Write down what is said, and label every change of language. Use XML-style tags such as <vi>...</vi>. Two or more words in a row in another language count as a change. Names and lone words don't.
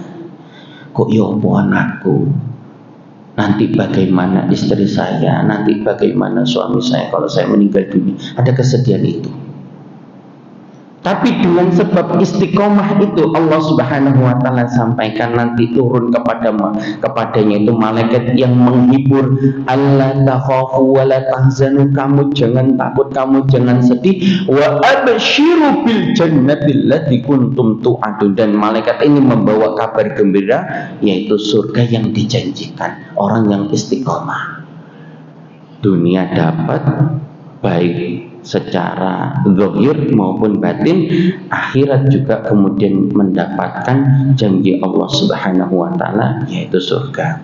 <id>Kok ya anakku, nanti bagaimana istri saya, nanti bagaimana suami saya kalau saya meninggal dunia. Ada kesedihan itu. Tapi dengan sebab istiqomah itu, Allah</id> <ar>سبحانه وتعالى</ar> <id>sampaikan nanti turun kepadanya itu malaikat yang menghibur,</id> <ar>ألا تخافوا ولا تحزنوا,</ar> <id>kamu jangan takut, kamu jangan sedih,</id> <ar>وأبشروا بالجنة التي كنتم توعدون,</ar> <id>dan malaikat ini membawa kabar gembira, yaitu surga yang dijanjikan orang yang istiqomah. Dunia dapat, baik secara zahir maupun batin, akhirat juga kemudian mendapatkan janji Allah</id> <ar>سبحانه وتعالى,</ar> <id>yaitu surga.</id>